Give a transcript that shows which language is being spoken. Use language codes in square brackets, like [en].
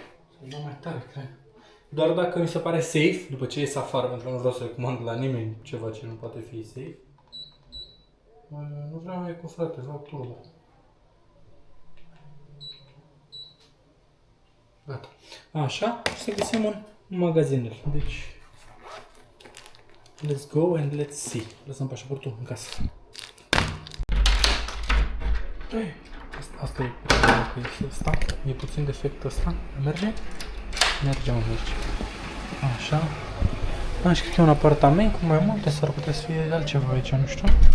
[ro] Să dau mai tare, cred. Doar dacă mi se pare safe, după ce ies afară, pentru că nu vreau să recomand la nimeni ceva ce nu poate fi safe. Nu vreau mai cu frate, vreau turbo. Gata. Așa, și să găsim un magazinel. [en] Deci, let's go and let's see. [ro] Lăsăm pașaportul în casă. Asta e asta. E puțin defect ăsta. Merge? Merge, mă, merge. Așa. Și cred că e un apartament cu mai multe, s-ar putea să fie altceva aici, nu știu.